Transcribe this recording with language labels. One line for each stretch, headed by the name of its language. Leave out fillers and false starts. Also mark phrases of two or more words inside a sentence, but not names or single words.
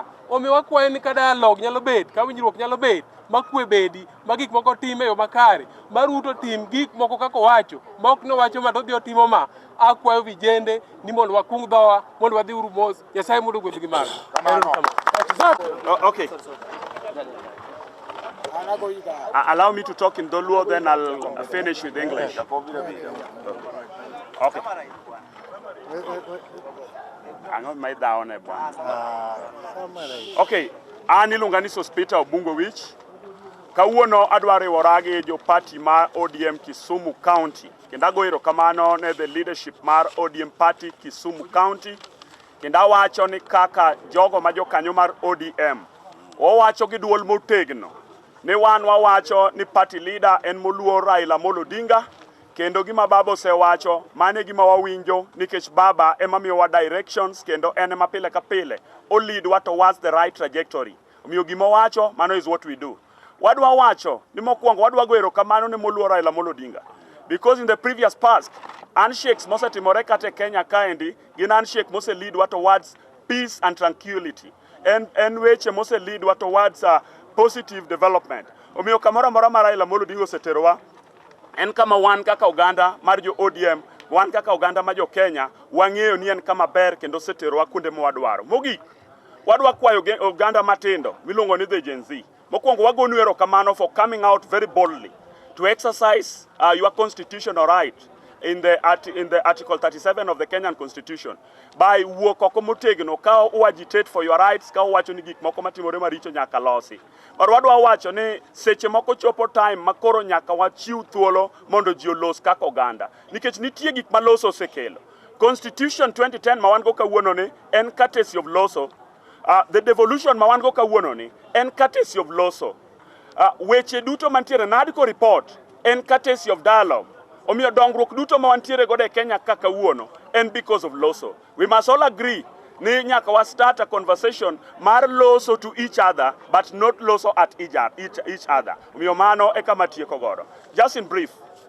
Luo (Kenya and Tanzania): Omiyo wakwayo ni ka dialogue nyalo bet, ka winjruok nyalo bet, ma kwe bedi, ma gik moko time yo makare, ma Ruto tim gik moko kako wacho, ma ok nowacho ma dodhi otimo ma. Akwayo vijende ni mondo wakung dhowa, mondo wadhi uru mos, Nyasaye mondo gwedh gi mago.
English: Okay. Allow me to talk in Doluo, then I'll finish with English. Okay.
Luo (Kenya and Tanzania): Okay, an iluonga ni Sospita Obungowich. Kawuono adwa riwora gi jo party mar ODM Kisumu County. Kendo ago erokamano ne
English: the leadership
Luo (Kenya and Tanzania): mar ODM party Kisumu County. Kendo awacho ni kaka jogo ma jokanyo mar ODM. Wawacho gi duol motegno. Ni wan wawacho ni party leader en moluor Raila Odinga. Kendo gima baba osewacho, mane gima wawinjo nikech baba ema miyowa directions kendo en ema pile ka pile o lead wa
English: towards the right trajectory.
Luo (Kenya and Tanzania): Omiyo gima wacho, mano
English: is what we do.
Luo (Kenya and Tanzania): Wadwa wacho ni mokwongo wadwa go erokamano ne moluor Raila Odinga.
English: Because in the previous past, handshakes
Luo (Kenya and Tanzania): mosetimore kate Kenya kaendi gin
English: handshake mose lead wa towards peace and tranquility.
Luo (Kenya and Tanzania): En weche mose lead wa
English: towards positive development.
Luo (Kenya and Tanzania): Omiyo kamoro amora mar Raila Odinga oseterowa en kama wan kaka oganda mar jo ODM, wan kaka oganda ma jo Kenya, wang'eyo ni en kama ber kendo seterowa kuonde mwadwaro. Mogik, wadwa kwayo oganda matindo miluongo ni the Gen Z. Mokwongo wagonu erokamano
English: for coming out very boldly to exercise your constitutional right in the Article 37 of the Kenyan Constitution by
Luo (Kenya and Tanzania): wuok oko motegno ka
English: agitate for your rights,
Luo (Kenya and Tanzania): ka wacho ni gik moko matimore maricho nyaka losi. But wadwa wacho ni seche moko chopo time makoro nyaka wachiw thuolo mondo ji olos kaka oganda nikech nitie gik ma loso osekelo. Constitution 2010 ma wan go kawuono ni en
English: courtesy of
Luo (Kenya and Tanzania): loso.
English: The devolution
Luo (Kenya and Tanzania): ma wan go kawuono ni en
English: courtesy of
Luo (Kenya and Tanzania): loso. Weche duto mantiere NADCO report en
English: courtesy of dialogue.
Luo (Kenya and Tanzania): Omiyo dongruok duto ma wantiere godo e Kenya kaka wuono en
English: because of
Luo (Kenya and Tanzania): loso.
English: We must all agree
Luo (Kenya and Tanzania): ni nyaka wa
English: start a conversation
Luo (Kenya and Tanzania): mar loso
English: to each other but not loso at each other.
Luo (Kenya and Tanzania): Omiyo mano e kama tieko godo.
English: Just in brief,